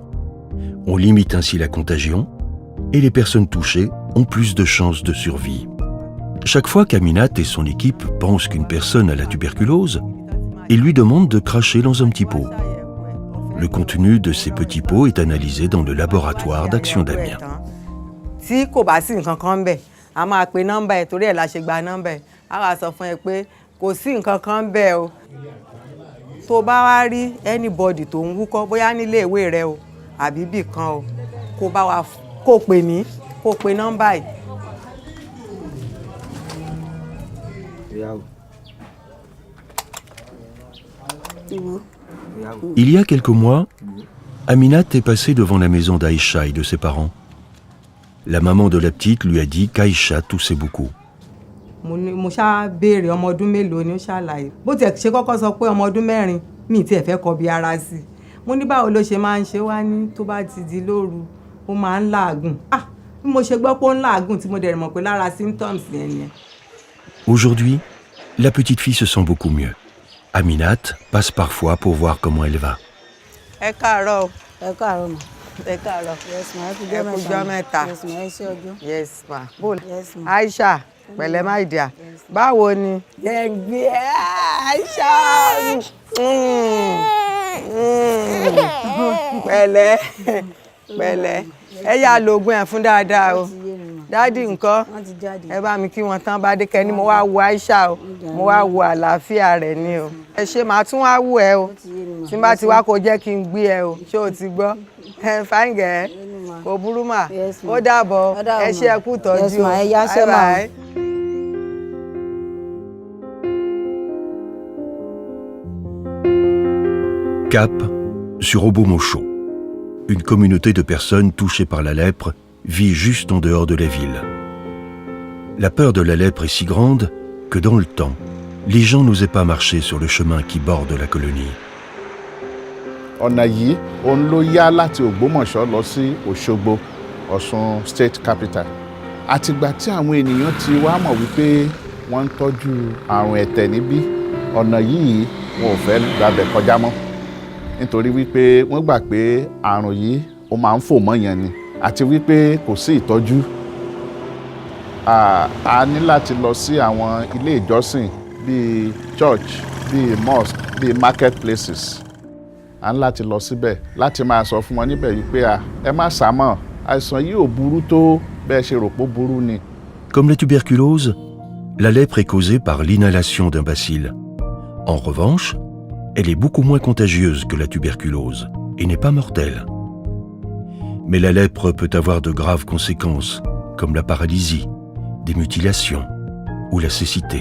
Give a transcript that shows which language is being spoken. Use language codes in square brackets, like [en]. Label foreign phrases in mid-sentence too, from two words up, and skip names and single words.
[fr] On limite ainsi la contagion et les personnes touchées ont plus de chances de survie. Chaque fois qu'Aminat et son équipe pensent qu'une personne a la tuberculose, ils lui demandent de cracher dans un petit pot. Le contenu de ces petits pots est analysé dans le laboratoire d'Action d'Amiens. [yo] Si kò bá sí nǹkan kan ńbẹ̀, a máa pe nọ́mbà ẹ̀ torí ẹ̀ la ṣe gba nọ́mbà ẹ̀. A wá sọ fún ẹ pé kò sí nǹkan kan ńbẹ̀ o. Tó bá wá rí anybody tó ń wúkọ́ bóyá nílé ìwé rẹ o àbí bì kan o, kó bá wa kó pè mí, kó pe nọ́mbà ẹ̀. [fr] Il y a quelques mois, Aminat est passée devant la maison d'Aïcha et de ses parents. La maman de la petite lui a dit qu'Aïcha toussait beaucoup. [yo] Mo ṣá béèrè ọmọ ọdún mélòó ni ó ṣàlàyé. Bó tiẹ̀ ṣe kọ́kọ́ sọ pé ọmọ ọdún 4 mi tiẹ̀ fẹ́ kọ bí ara sí. Mo ní báwo ló ṣe máa ń ṣe wá ní tó bá ti di lóru ó máa ń làágùn. Bí mo ṣe gbọ́ pé ó ń làágùn tí mo dẹ̀ mọ̀ pé lára symptoms yẹn ni. [fr] Aujourd'hui, la petite fille se sent beaucoup mieux. Aminat passe parfois pour voir comment elle va. [yo] Ẹ káàárọ̀. Ẹ káàárọ̀ mà. ẹ káàárọ̀. [en] Yes ma. [yo] Ẹ kújọ́ mẹ́ta. Yes ma. Ẹ ṣé ọjọ́. [en] Yes ma. Yes ma. [yo] Aisha pẹ̀lẹ́ [en] my dear. [yo] Báwo ni? Gbé Aisha. Pẹ̀lẹ́. Ẹ yá lo oògùn ẹ̀ fún dáadáa o. Dádì ńkọ́? Ẹ bá mi kí wọn tán bá dé kẹ́ni mo wá wo Aisha o. Mo wá wo àlàáfíà rẹ̀ ni o. Ẹ ṣe màá tún wá wò ẹ o. Tí n bá ti wá kó jẹ́ kí n gbé ẹ o. Ṣé o ti gbọ́? [en] Fine girl. [yo] Kò burú mà. Ó dàbọ̀. Ẹ ṣé ẹ kú tọ́jú o. Yes ma. Ẹ yá ṣe ma. [fr] Cap sur Obomocho. Une communauté de personnes touchées par la lèpre vit juste en dehors de la ville. La peur de la lèpre est si grande que dans le temps, les gens n'osaient pas marcher sur le chemin qui borde la colonie. [yo] Ọ̀nà yìí òun ló yá láti Ògbómọ̀ṣọ́ lọ sí Òṣogbo, Ọ̀ṣun [en] state capital. [yo] Àtìgbà tí àwọn ènìyàn ti wá mọ̀ wípé wọ́n ń tọ́jú àrùn ẹ̀tẹ̀ níbí, ọ̀nà yìí wọn ò fẹ́ gbàbẹ̀ kọjá mọ́. Nítorí wípé wọ́n gbà pé àrùn yìí ó máa ń fò mọ́yàn ni àti wípé kò sí ìtọ́jú. A ní láti lọ sí àwọn ilé ìjọsìn bíi church, bíi mosque, bíi [en] market places. [yo] À ń láti lọ síbẹ̀ láti máa sọ fún wọn níbẹ̀ wípé ẹ má sá mọ́, àìsàn yìí ò burú tó bẹ́ẹ̀ ṣe rò pé ó burú ni. [fr] Comme la tuberculose, la lèpre est causée par l'inhalation d'un bacille. En revanche, elle est beaucoup moins contagieuse que la tuberculose et n'est pas mortelle. Mais la lèpre peut avoir de graves conséquences, comme la paralysie, des mutilations ou la cécité.